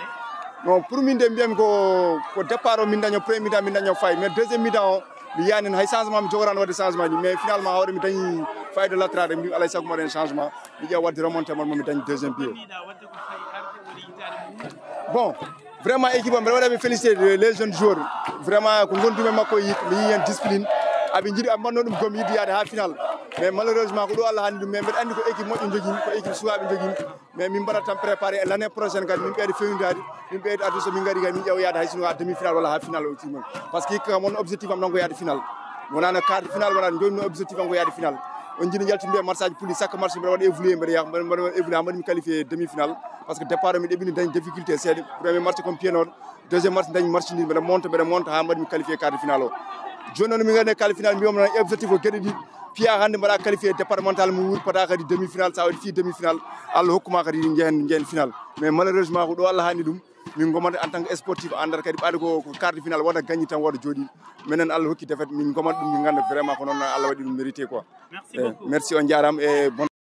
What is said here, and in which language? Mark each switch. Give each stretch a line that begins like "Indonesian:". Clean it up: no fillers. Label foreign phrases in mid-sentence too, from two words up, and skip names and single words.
French: Non, pour moi, je départ au premier mi-temps, mais deuxième mi-temps, il y a un changement, mais finalement, il y a un faille de latéral, il y a un changement, il y a un remonter le deuxième pied. Bon, vraiment, l'équipe a félicité les jeunes joueurs. Vraiment, il y a une discipline. Mais malheureusement, mais
Fula: min mbaɗata tan
French: préparé l'année prochaine
Fula: kadi min ɓeyde fewndade min ɓeyde addu so min gari kadi min ƴeewa yaade hay sino ha
French: demi final
Fula: walla ha final o timon
French: par ce que
Fula: hikka
French: mon objectif
Fula: am ɗon ko yaade final wonano
French: quart final
Fula: wonano joni objectif am ko yaade final on jiiɗi jaltinde match aji pulli
French: chaque match
Fula: mbiɗa waɗa évolué mbiɗa yaha mbiɗa évolué ha mbaɗimi
French: qualifié demi final par ce que départ
Fula: mi ɗeɓini dañi difficulté seeɗa
French: premier match comme
Fula: piénoɗo
French: deuxième match
Fula: dañi match ni mbiɗa monta ha mbaɗimi
French: qualifié quart de final
Fula: o joni noon min gandi
French: quart final
Fula: mbiyoma noon objectif o gueɗe ɗiɗi piya hande mbaɗa
French: qualifié départemental
Fula: mo wurpata kadi
French: demi final
Fula: sa waɗi fi
French: demi final
Fula: Allah hokkuma kadi jehen final
French: mais malheureusement
Fula: ko ɗo Allah hani ɗum min gomata
French: en tant que sportif
Fula: andata kadi ɓaade ko
French: quart de final
Fula: waɗa gagni tan waɗa jooɗi minen Allah hokki défaite min gomata ɗum min ganda vraiment ko noon Allah waɗi ɗum
French: mérité quoi. Merci beaucoup.
Fula: Merci on jarama e